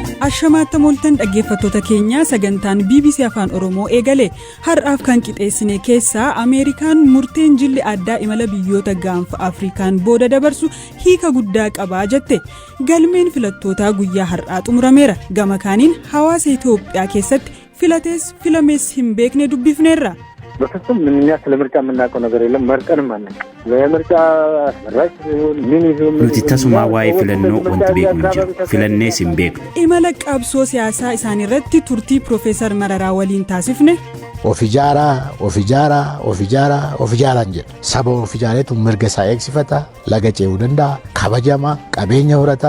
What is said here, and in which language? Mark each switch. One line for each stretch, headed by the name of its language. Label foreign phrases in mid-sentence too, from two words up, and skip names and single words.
Oromo: Ashamaatti moltan dhaggeeffattoota keenya sagantaan BBC Afaan Oromoo eegale har'aaf kan qixeessine keessaa Ameerikaan murteen jilli addaa imala biyyoota gaanfa Afrikaan booda dabarsu hiika guddaa qabaa jette. Galmeen filattootaa guyyaa har'aa xumurameera. Gama kaaniin hawaasa Itoophiyaa keessatti filatees filamees hin beekne dubbifneerra.
Amharic: በፍጹም ምንኛ ስለምርጫ የምናውቀው ነገር የለም መርጠንም ማለት ለምርጫ ራስ ምን ይሁን
Oromo: nuti tasuma waa'ee filannoo wanti beeknu jiru filannees hin beeknu. Imala qabsoo siyaasaa isaanii irratti turtii Profeesar Mararaa waliin taasifne. Of ijaaraa jedha. Saba of ijaareetu mirga isaa eegsifata, laga ce'uu danda'a, kabajama, qabeenya horata.